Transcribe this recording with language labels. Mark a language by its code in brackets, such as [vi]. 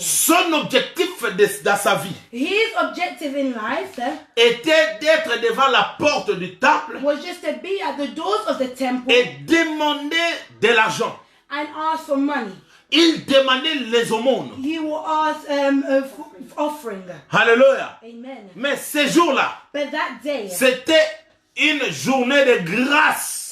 [fr] Son objectif dans sa vie [en] His objective in life [fr] était d'être devant la porte du temple [en] was just to be at the doors of the temple [fr] et demander de l'argent. [en] and ask for money. [fr] Il demandait les aumônes. [en] He will ask offering. [fr] Alléluia. [en] Amen. [fr] Mais ce jour-là, [en] But that day, [fr] c'était une journée de grâce